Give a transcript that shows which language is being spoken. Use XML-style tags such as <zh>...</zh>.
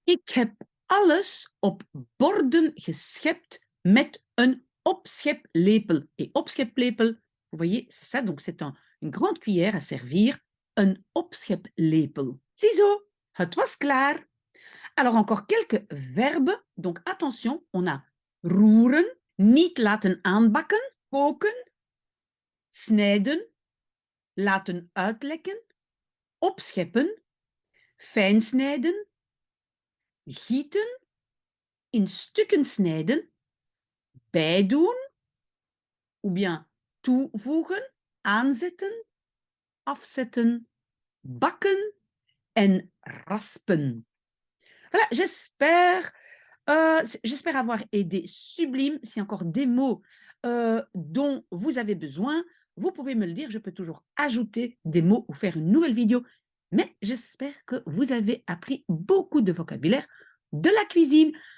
<nl>Ik heb alles op borden geschept met een opscheplepel.</nl> <fr>Et opscheplepel, vous voyez, c'est ça, donc c'est une grande cuillère à servir, een opscheplepel.</fr> <nl>Ziezo, het was klaar.</nl> <fr>Alors encore quelques verbes, donc attention, on a</fr> <nl>roeren, niet laten aanbakken, koken, snijden, laten uitlekken, opscheppen, fijn snijden, gieten, in stukken snijden, bijdoen,</nl> <fr>ou bien</fr> <nl>toevoegen, aanzetten, afzetten, bakken en raspen.</nl> <fr>Voilà, j'espère avoir aidé Sublime. S'il y a encore des mots dont vous avez besoin, vous pouvez me le dire. Je peux toujours ajouter des mots ou faire une nouvelle vidéo. Mais j'espère que vous avez appris beaucoup de vocabulaire de la cuisine.</fr>